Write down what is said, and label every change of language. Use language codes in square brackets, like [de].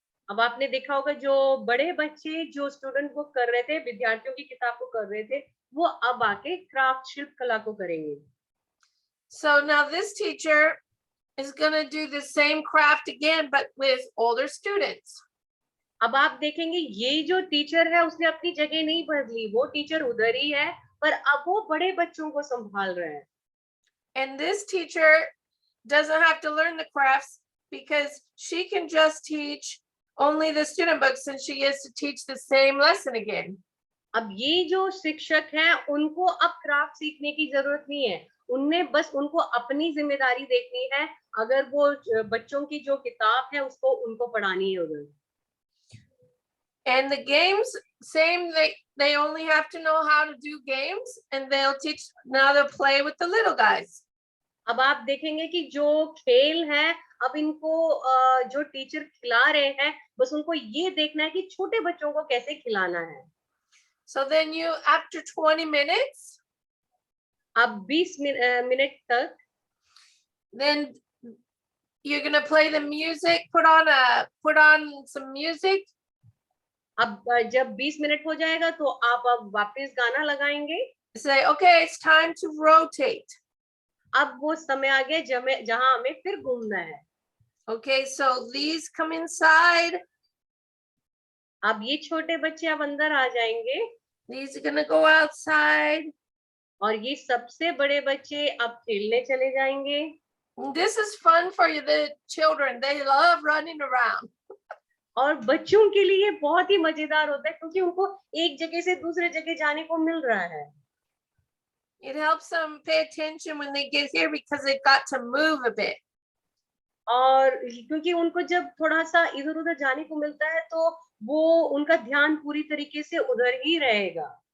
[hi] अब आपने देखा होगा जो बड़े बच्चे जो स्टूडेंट बुक कर रहे थे, विद्यार्थियों की किताब को कर रहे थे, वो अब आके क्राफ्ट शिल्प कला को करेंगे. [en] So now this teacher is going to do the same craft again, but with older students. [hi] अब आप देखेंगे ये जो टीचर है उसने अपनी जगह नहीं बदली, वो टीचर उधर ही है पर अब वो बड़े बच्चों को संभाल रहे हैं. [en] And this teacher doesn't have to learn the crafts because she can just teach only the student books and she is to teach the same lesson again. [hi] अब ये जो शिक्षक हैं उनको अब क्राफ्ट सीखने की जरूरत नहीं है, उनने बस उनको अपनी जिम्मेदारी देखनी है. अगर वो बच्चों की जो किताब है उसको उनको पढ़ानी है उधर. [en] And the games, same, they only have to know how to do games and they'll teach, now they'll play with the little guys. [hi] अब आप देखेंगे कि जो खेल है अब इनको जो टीचर खिला रहे हैं बस उनको ये देखना है कि छोटे बच्चों को कैसे खिलाना है. [en] So then you, after 20 minutes, [hi] अब 20 मिनट तक, [en] then you're going to play the music, put on some music. [hi] अब जब 20 मिनट हो जाएगा तो आप अब वापस गाना लगाएंगे. [en] Say, okay, it's time to rotate. [hi] अब वो समय आ गया जहां हमें फिर घूमना है. [en] Okay, so these come inside. [hi] अब ये छोटे बच्चे अब अंदर आ जाएंगे. [en] These are going to go outside. [hi] और ये सबसे बड़े बच्चे अब खेलने चले जाएंगे. [en] This is fun for you, the children. They love running around. [hi] और बच्चों के लिए बहुत ही मजेदार होता है क्योंकि उनको एक जगह से दूसरे जगह जाने को मिल रहा है. [en] It helps them pay attention when they get here because they've got to move a bit. [hi] और क्योंकि उनको जब थोड़ा सा इधर उधर जाने को मिलता है तो वो उनका ध्यान पूरी तरीके से उधर ही रहेगा.